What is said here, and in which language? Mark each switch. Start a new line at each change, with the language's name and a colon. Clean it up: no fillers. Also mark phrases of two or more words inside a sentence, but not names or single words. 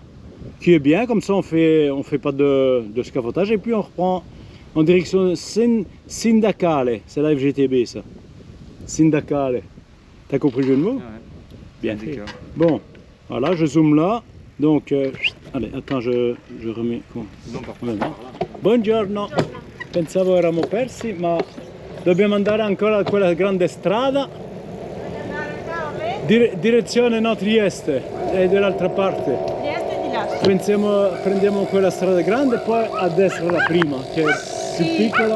French: Qui est bien, comme ça on fait pas de scaffotage et puis on reprend en direction Sindacale. C'est la FGTB ça. Sindacale. T'as compris le jeu de mots? Ouais. Bien fait. Bon, voilà, je zoome là. Donc, allez, attends, je remets.
Italian: Buongiorno. Pensavo eravamo persi, ma dobbiamo andare ancora a quella grande strada. Direzione no Trieste, è dall'altra parte. Trieste di là. Prendiamo quella strada grande e poi a destra la prima, che è più piccola.